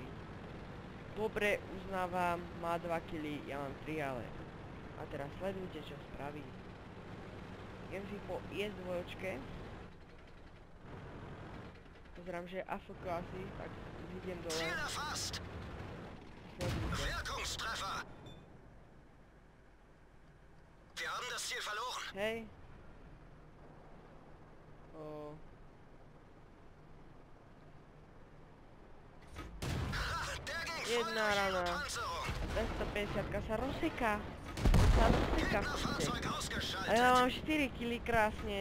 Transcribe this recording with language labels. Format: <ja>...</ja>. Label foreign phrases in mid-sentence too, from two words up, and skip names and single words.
<sk>Dobre, uznávam, má 2 killy, ja mám 3, ale... A teraz sledujte, čo spraví. Idem si po IS-2. Pozerám, že je AFK asi, tak idem dole.</sk> <de>Wirkungstreffer. Wir haben das Ziel verloren.</de> <sk>Hej. Jedna rana. 250 sa rozseká. A ja mám 4 killy krásne.</sk>